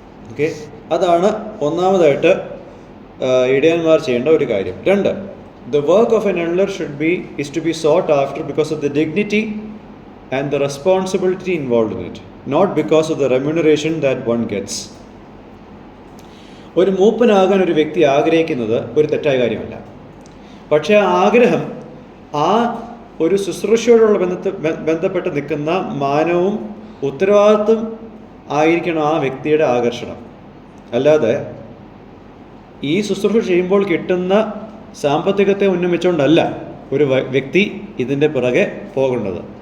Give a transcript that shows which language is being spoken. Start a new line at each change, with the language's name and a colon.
Malayalam: Okay, അതാണ് ഒന്നാമതായിട്ട് ഇടയന്മാർ ചെയ്യേണ്ട ഒരു കാര്യം.
English: 2, the work of an elder is to be sought after because of the dignity and the responsibility involved in it, not because of the remuneration that one gets.
Malayalam: ഒരു മൂപ്പനാകാൻ ഒരു വ്യക്തി ആഗ്രഹിക്കുന്നത് ഒരു തെറ്റായ കാര്യമല്ല. പക്ഷേ ആ ആഗ്രഹം ആ ഒരു ശുശ്രൂഷയോടുള്ള ബന്ധപ്പെട്ട് നിൽക്കുന്ന മാനവും ഉത്തരവാദിത്വം ആയിരിക്കണം ആ വ്യക്തിയുടെ ആകർഷണം. അല്ലാതെ ഈ ശുശ്രൂഷ ചെയ്യുമ്പോൾ കിട്ടുന്ന സാമ്പത്തികത്തെ ഉന്നമിച്ചുകൊണ്ടല്ല ഒരു വ്യക്തി ഇതിൻ്റെ പിറകെ പോകേണ്ടത്.